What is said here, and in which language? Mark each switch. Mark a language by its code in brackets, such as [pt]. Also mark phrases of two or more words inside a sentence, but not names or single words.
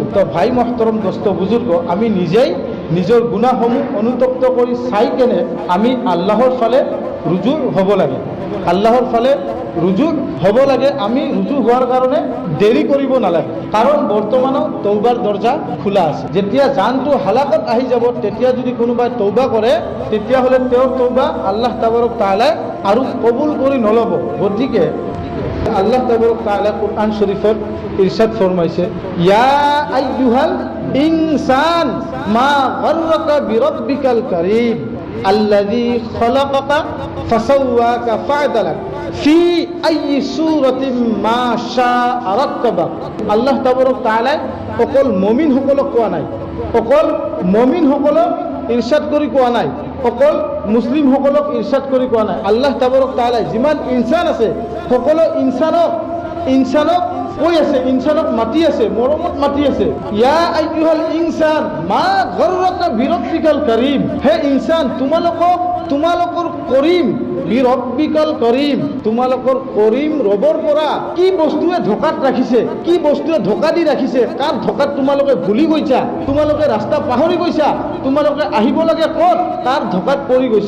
[as] তো ভাই মহতৰম দোস্ত বুজুৰ্গ, আমি নিজেই নিজৰ গুনাহসমূহ অনুতপ্ত কৰি চাই কেনে আমি আল্লাহৰ ফালে ৰুজু হ'ব লাগে, আমি ৰুজু হোৱাৰ কাৰণে দেৰি কৰিব নালাগে, কাৰণ বৰ্তমানো তৌবাৰ দৰ্জা খোলা আছে। যেতিয়া জানটো হালাকত আহি যাব, তেতিয়া যদি কোনোবাই তৌবা কৰে, তেতিয়াহ'লে তেওঁৰ তৌবা আল্লাহ তাবাৰক তাআলাই আৰু কবুল কৰি নল'ব। গতিকে আল্লাহ তাবাৰক তাআলাই কুরআন শরীফত ইরশাদ ফরমাইছে, [ar] يا أيها الإنسان ما غرك بربك الكريم الذي خلقك فسواك فعدلك في أي صورة ما شاء ركبك. [as] আল্লাহ তাবারক তাআলা অকল মুমিনসকলক কোৱা নাই, অকল মুমিনসকলক ইরশাদ কৰি কোৱা নাই, অকল মুছলিমসকলক ইরশাদ কৰি কোৱা নাই। আল্লাহ তাবাৰক তাআলা যিমান ইনসান আছে, সকলো ইনসানক কৈ আছে, ইনসানক মাতি আছে, মৰমত মাতি আছে। [ar] يا أيها الإنسان ما غرك بربك الكريم, [as] হে ইনসান, তোমালোকৰ কৰিম, [ar] بربك الكريم, [as] তোমালোকৰ কৰিম ৰবৰ পৰা কি বস্তুৱে ধোকাত ৰাখিছে, কি বস্তুৱে ধোকা দি ৰাখিছে, কাৰ ধোকাত তোমালোকে ভুলি গৈছা, তোমালোকে ৰাস্তা পাহৰি গৈছা, তোমালোকে আহিব লাগে ক'ত, তাৰ ধোকাত পৰি গৈছা।